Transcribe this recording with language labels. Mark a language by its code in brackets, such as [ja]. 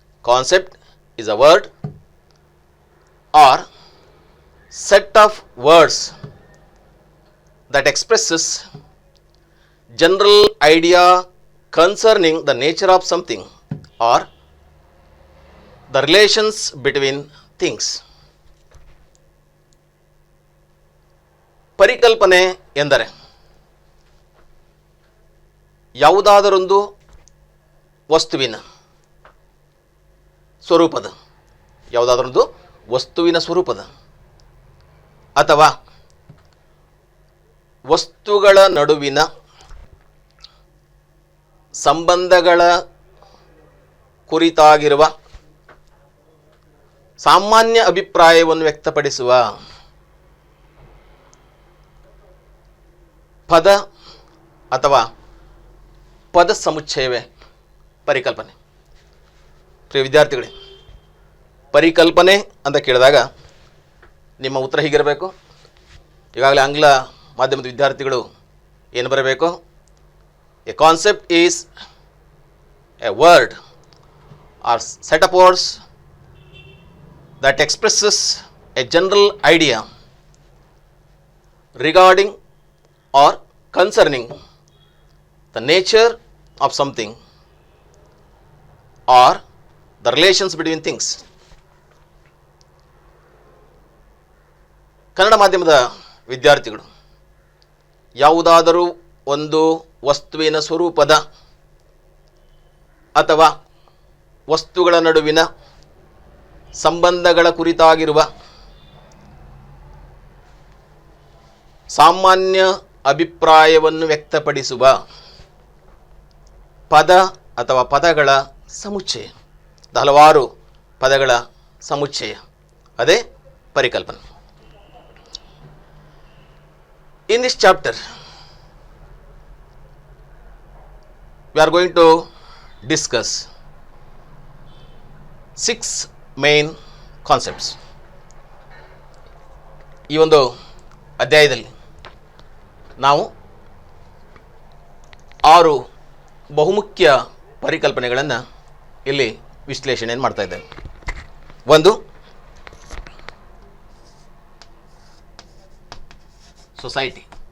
[en] Concept is a word or set of words that expresses general idea concerning the nature of something or the relations between things. [kn] ಪರಿಕಲ್ಪನೆ ಎಂದರೆ ಯಾವುದಾದರೊಂದು ವಸ್ತುವಿನ ಸ್ವರೂಪದ, ಯಾವುದಾದರೊಂದು ವಸ್ತುವಿನ ಸ್ವರೂಪದ ಅಥವಾ ವಸ್ತುಗಳ ನಡುವಿನ ಸಂಬಂಧಗಳ ಕುರಿತಾಗಿರುವ ಸಾಮಾನ್ಯ ಅಭಿಪ್ರಾಯವನ್ನು ವ್ಯಕ್ತಪಡಿಸುವ ಪದ ಅಥವಾ ಪದ ಸಮುಚ್ಚಯವೇ ಪರಿಕಲ್ಪನೆ. ಪ್ರಿಯ ವಿದ್ಯಾರ್ಥಿಗಳೇ, ಪರಿಕಲ್ಪನೆ ಅಂತ ಕೇಳಿದಾಗ ನಿಮ್ಮ ಉತ್ತರ ಹೀಗಿರಬೇಕು. ಈಗಾಗಲೇ ಆಂಗ್ಲ ಮಾಧ್ಯಮದ ವಿದ್ಯಾರ್ಥಿಗಳು ಏನು ಬರಬೇಕು? [en] A concept is a word or set of words that expresses a general idea regarding or concerning the nature of something or the relations between things. [kn] Kannada ಮಾಧ್ಯಮದ ವಿದ್ಯಾರ್ಥಿಗಳು ಯಾವುದಾದರೂ ಒಂದು ವಸ್ತುವಿನ ಸ್ವರೂಪದ ಅಥವಾ ವಸ್ತುಗಳ ನಡುವಿನ ಸಂಬಂಧಗಳ ಕುರಿತಾಗಿರುವ ಸಾಮಾನ್ಯ ಅಭಿಪ್ರಾಯವನ್ನು ವ್ಯಕ್ತಪಡಿಸುವ ಪದ ಅಥವಾ ಪದಗಳ ಸಮುಚ್ಚಯ, ಹಲವಾರು ಪದಗಳ ಸಮುಚ್ಚಯ, ಅದೇ ಪರಿಕಲ್ಪನೆ. [en] In this chapter, we are going to discuss 6 main concepts. [kn] ಈ ಒಂದು ಅಧ್ಯಾಯದಲ್ಲಿ ನಾವು 6 ಬಹುಮುಖ್ಯ ಪರಿಕಲ್ಪನೆಗಳನ್ನು ಇಲ್ಲಿ ವಿಶ್ಲೇಷಣೆಯನ್ನು ಮಾಡ್ತಾ ಇದ್ದೇವೆ. ಒಂದು, ಸೊಸೈಟಿ.